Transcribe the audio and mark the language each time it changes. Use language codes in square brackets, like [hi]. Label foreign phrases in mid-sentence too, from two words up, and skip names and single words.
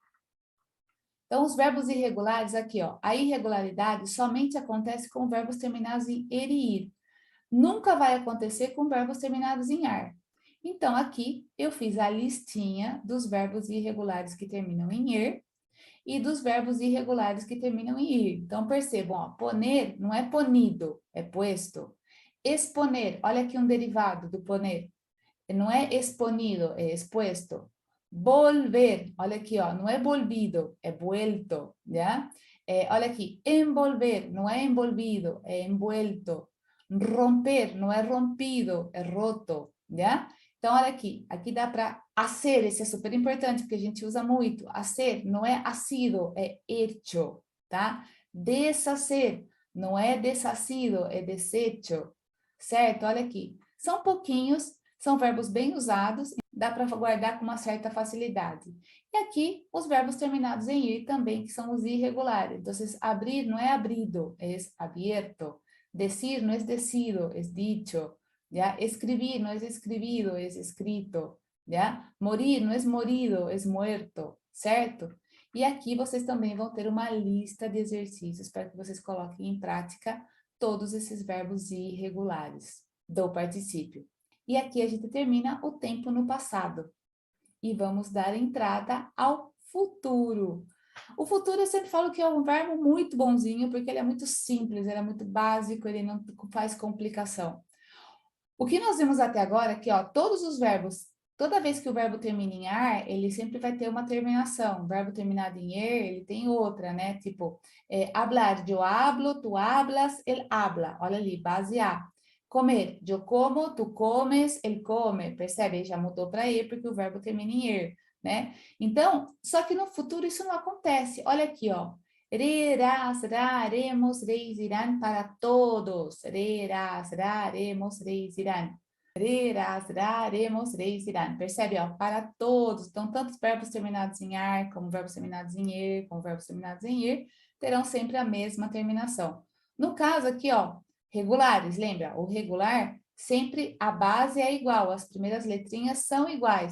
[pt] Então, os verbos irregulares aqui, ó, a irregularidade somente acontece com verbos terminados em er e ir. Nunca vai acontecer com verbos terminados em ar. Então, aqui eu fiz a listinha dos verbos irregulares que terminam em er e dos verbos irregulares que terminam em ir. Então, percebam, ó, poner não é ponido, é puesto. Exponer, olha aqui um derivado do poner. Não é exponido, é expuesto. Volver, olha aqui, ó, não é volvido, é vuelto, já? Olha aqui, envolver, não é envolvido, é envuelto. Romper, não é rompido, é roto, já? Então, olha aqui, aqui dá para hacer, esse é super importante, porque a gente usa muito. Hacer não é hacido, é hecho, tá? Deshacer, não é deshacido, é deshecho, certo? Olha aqui, são pouquinhos, são verbos bem usados, dá para guardar com uma certa facilidade. E aqui, os verbos terminados em ir também, que são os irregulares. Então, abrir não é abrido, é abierto. [es] Decir no es decido, es dicho. ¿Ya? Escribir no es escribido, es escrito. ¿Ya? Morir no es morido, es muerto. [pt] Certo? E aqui vocês também vão ter uma lista de exercícios para que vocês coloquem em prática todos esses verbos irregulares do particípio. E aqui a gente termina o tempo no passado. E vamos dar entrada ao futuro. O futuro eu sempre falo que é um verbo muito bonzinho, porque ele é muito simples, ele é muito básico, ele não faz complicação. O que nós vimos até agora é que, ó, todos os verbos, toda vez que o verbo termina em ar, ele sempre vai ter uma terminação. O verbo terminado em er, ele tem outra, né? Tipo, hablar, eu hablo, tu hablas, ele habla. Olha ali, base A. Comer, eu como, tu comes, ele come. Percebe? Ele já mudou para er, porque o verbo termina em er, né? Então, só que no futuro isso não acontece. [es] Olha aqui, ó. Rerás, raremos, reis irán para todos. Rerás, raremos, reis irán. Rerás, raremos, reis irán. [pt] Percebe, ó? Para todos. Então, tanto os verbos terminados em ar, como verbos terminados em er, como verbos terminados em ir, terão sempre a mesma terminação. No caso aqui, ó, regulares, lembra? O regular, sempre a base é igual, as primeiras letrinhas são iguais.